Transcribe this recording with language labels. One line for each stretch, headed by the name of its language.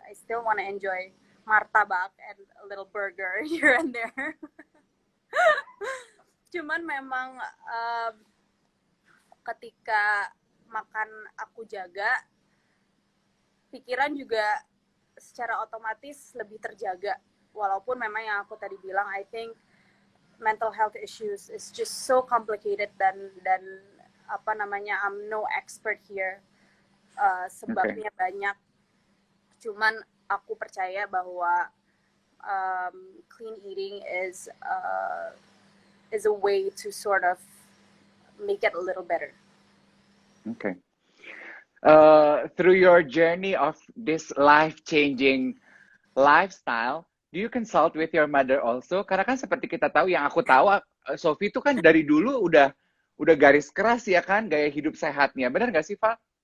English: I still want to enjoy martabak and a little burger here and there.
Indonesian: Cuman memang ketika makan aku jaga, pikiran juga secara otomatis lebih terjaga. Walaupun memang yang aku tadi bilang,
English: I think mental health issues is just so complicated
Indonesian: dan apa namanya,
English: I'm no expert here.
Indonesian: Sebabnya banyak. Cuman aku percaya bahwa
English: clean eating is a way to sort of make it a little better. Okay. Through your journey of this life-changing lifestyle, do you consult with your mother also?
Indonesian: Karena kan seperti kita tahu, yang aku tahu, Sophie itu kan dari dulu udah garis keras ya kan, gaya hidup sehatnya. Benar nggak sih, Fa?